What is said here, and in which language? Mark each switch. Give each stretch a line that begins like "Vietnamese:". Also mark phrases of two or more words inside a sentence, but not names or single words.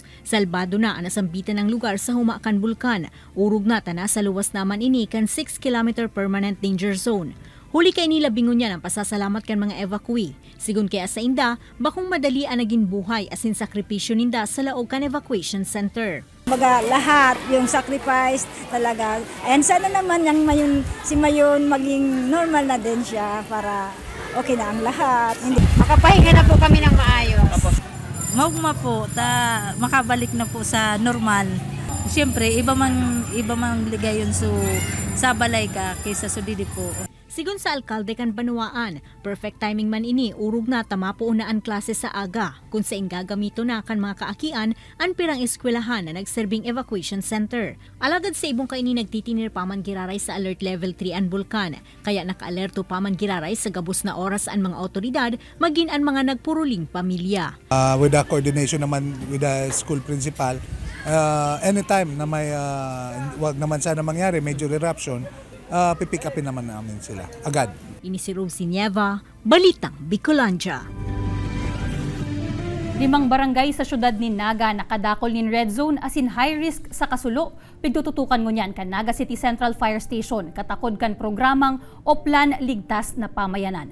Bikol: Salbado na ang nasambitan ng lugar sa huma kan bulkan. Urog na tana sa luwas naman ini kan 6 km
English: permanent danger zone.
Bikol: Huli kay nila bingon niya ng pasasalamat kan mga evacuee. Sigun kaya sa inda, bakong madali ang naging buhay asin sakripisyo ninda sa laog kan
English: evacuation center.
Filipino: Baga lahat yung sacrifice talaga. And sana naman si Mayon maging normal na din siya para okay na ang lahat. Makapahinga na po kami ng maayos. Maugma po, makabalik na po sa normal.
Bikol: Siyempre, iba mang ligay yun sa balay ka kaysa sudidi po. Sigun sa alkalde kan Banuaan,
English: perfect timing
Bikol: man ini, urog na tamapo na ang klase sa aga, kung sa gagamito na kan mga kaakian ang pirang eskwelahan na nagserbing
English: evacuation center.
Bikol: Alagad sa ibong kaini nagtitinir paman giraray sa
English: alert level
Bikol: 3 ang bulkan, kaya naka-alerto paman giraray sa gabos na oras ang mga otoridad, maging ang mga nagpuruling pamilya.
English: With the coordination
Filipino: naman
English: with the school principal,
Filipino: anytime na may wag naman sana mangyari,
English: major eruption,
Filipino: pipick upin naman namin sila agad.
Bikol: Ini si Rosie Nieva, Balitang Bicolandia. 5 barangay sa syudad ni Naga nakadakol nin
English: red zone
Bikol: asin
English: high risk
Bikol: sa kasulo. Pigtututukan ngunyan kan Naga City Central Fire Station katakod kan programang Oplan Ligtas na Pamayanan.